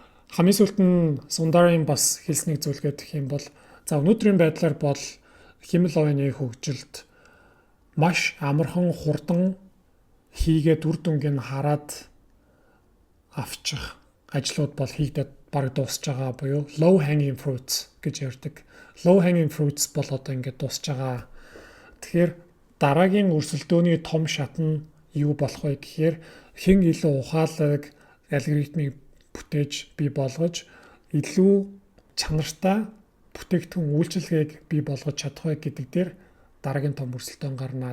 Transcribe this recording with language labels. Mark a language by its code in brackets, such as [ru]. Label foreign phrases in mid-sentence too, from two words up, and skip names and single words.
[mn] Хамгийн сүүлд нь Sundar-ын бас хэлснийг зөвлөгөө гэх юм бол за өнөөдрийн байдлаар бол хэмэл оюуны хөгжилд маш амархан хурдан хийгээд үр дүнг нь хараад авчих ажлууд бол хийгдээд бараг дуусж байгаа буюу [en] low hanging fruits [mn] гэж ярьдаг. [en] Low hanging fruits [mn] бол одоо ингээд дуусж байгаа. Тэгэхээр дараагийн өрсөлдөөний том шат нь юу болох вэ гэхээр хэн илүү ухаалаг алгоритмыг бүтээж бий болгож илүү чанартай бүтээгдэхүүн үйлчилгээг бий болгож чадах вэ гэдэг дээр дараагийн том өрсөлдөөн гарна.